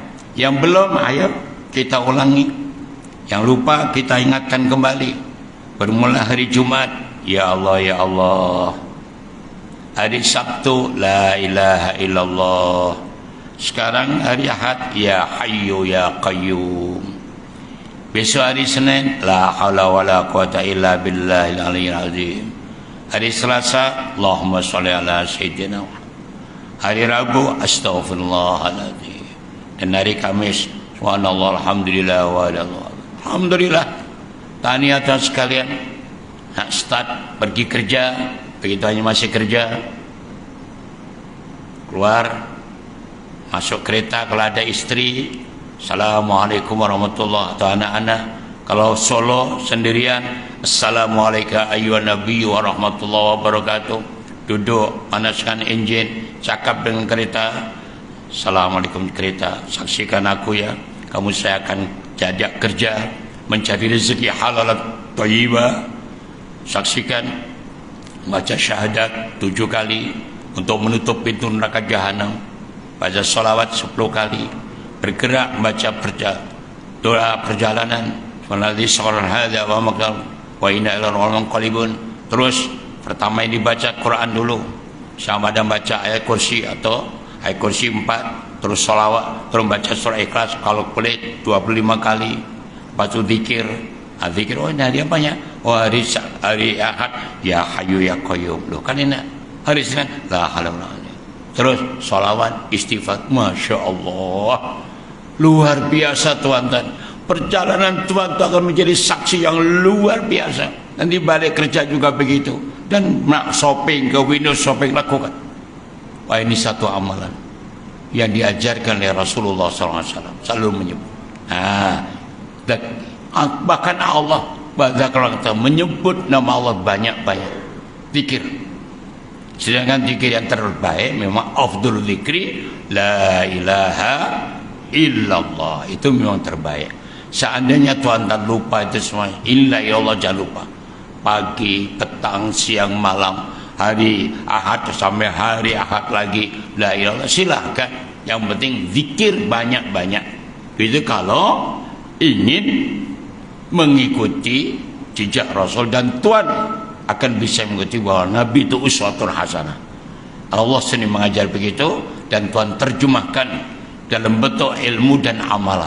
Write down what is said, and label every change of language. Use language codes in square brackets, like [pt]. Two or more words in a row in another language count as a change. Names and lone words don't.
[ms] Yang belum, ayo kita ulangi. Yang lupa kita ingatkan kembali. Bermula hari Jumat, [ar] يا الله يا الله. [ms] Hari Sabtu, [ar] لا إله إلا الله. [ms] Sekarang hari Ahad, [ar] يا حي يا قيوم. [ms] Besok hari Senin, [ar] لا حول ولا قوة إلا بالله العلي العظيم. [ms] Hari Selasa, [ar] اللهم صل على سيدنا. [ms] Hari Rabu, astaghfirullahaladzim. Dan hari Kamis, [ar] سبحان الله الحمد لله والحمد لله. [ms] Tahniah tuan sekalian, nak start pergi kerja, begitu hanya masih kerja, keluar masuk kereta kalau ada istri, [ar] السلام عليكم ورحمة الله, [ms] atau anak-anak kalau solo sendirian, [ar] السلام عليك أيها النبي ورحمة الله وبركاته. [ms] Duduk, panaskan enjin, cakap dengan kereta, assalamualaikum kereta, saksikan aku ya, kamu saya akan jajak kerja mencari rezeki halal thayyibah. Saksikan, baca syahadat 7 kali untuk menutup pintu neraka jahanam, baca salawat 10 kali, bergerak membaca doa perjalanan, [ar] والذي سخر هذا وما وإنا إلى ربنا منقلبون. [ms] Terus pertama ini baca Quran dulu, sama ada baca ayat kursi atau ayat kursi 4, terus salawat, terus baca surah Ikhlas kalau boleh 25 kali. Lepas itu zikir. Zikir, oh ini hari apanya? Oh hari Ahad, [ar] يا حي يا قيوم. [ms] Loh kan enak. Hari Senin, [ar] لا حول ولا قوة. [ms] Terus salawat, istighfar. [ar] ما شاء الله, [ms] luar biasa tuan-tuan. Perjalanan tuan-tuan akan menjadi saksi yang luar biasa. Nanti balik kerja juga begitu. Dan nak shopping ke [en] Windows shopping, [ms] lakukan. Wah, ini satu amalan yang diajarkan oleh Rasulullah SAW, selalu menyebut. Dan bahkan Allah menyebut nama Allah banyak-banyak. Zikir. Sedangkan zikir yang terbaik memang [ar] أفضل الذكر لا إله إلا الله. [ms] Itu memang terbaik. Seandainya tuan-tuan lupa itu semua, [ar] إلا يا الله, [ms] jangan lupa. Pagi, petang, siang, malam, hari Ahad sampai hari Ahad lagi, [ar] لا إله إلا الله, [ms] silahkan. Yang penting zikir banyak-banyak. Itu kalau ingin mengikuti jejak Rasul, dan tuan akan bisa mengikuti bahwa Nabi itu [ar] أسوة حسنة. [ms] Allah sendiri mengajar begitu, dan tuan terjemahkan dalam bentuk ilmu dan amalan.